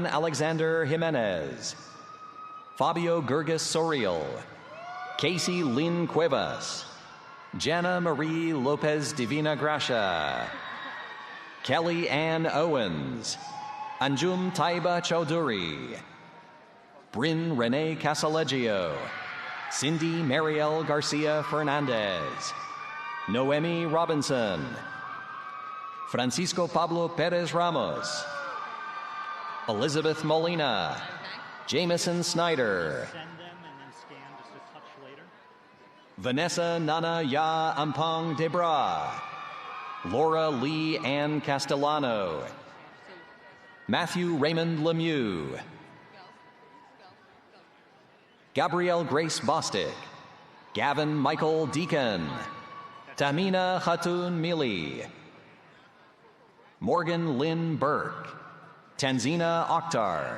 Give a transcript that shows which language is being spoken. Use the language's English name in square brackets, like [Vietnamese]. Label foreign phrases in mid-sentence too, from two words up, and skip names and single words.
[English] Alexander Jimenez, Fabio Gurgis Sorial, Casey Lynn Cuevas, Jana Marie Lopez Divina Gracia, Kelly Ann Owens, Anjum Taiba Chowdhury, Bryn Renee Casaleggio, Cindy Mariel Garcia Fernandez, Noemi Robinson, Francisco Pablo Perez Ramos, Elizabeth Molina, Jameson Snyder, Vanessa Nana Ya Ampong Debra, Laura Lee Ann Castellano, Matthew Raymond Lemieux, Gabrielle Grace Bostic, Gavin Michael Deacon, Tamina Khatun Mili, Morgan Lynn Burke, Tanzina Akhtar,